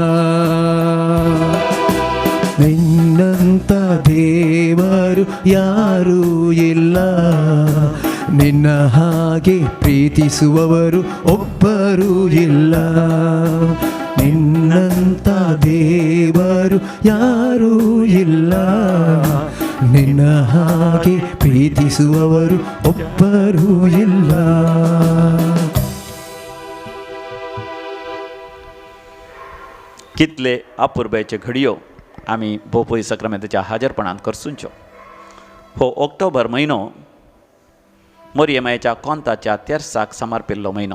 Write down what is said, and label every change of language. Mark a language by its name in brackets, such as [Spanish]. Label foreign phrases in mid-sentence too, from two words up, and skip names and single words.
[Kannada] ನಿನ್ನಂತ ದೇವರು ಯಾರೂ ಇಲ್ಲ ನಿನ್ನ ಹಾಗೆ ಪ್ರೀತಿಸುವವರು ಒಬ್ಬರೂ ಇಲ್ಲ ನಿನ್ನಂತ ದೇವರು ಯಾರೂ ಇಲ್ಲ ನಿನ್ನ ಹಾಗೆ ಪ್ರೀತಿಸುವವರು ಒಬ್ಬರೂ ಇಲ್ಲ [Konkani] कितले अपूर्वेचे घडयो आमी भोवपळी सक्रामेंताच्या हाजरपणान करसूंच्यो हो ऑक्टोबर म्हयनो मोरयेमायेच्या कोंताच्या तेर्साक समर्पिल्लो म्हयनो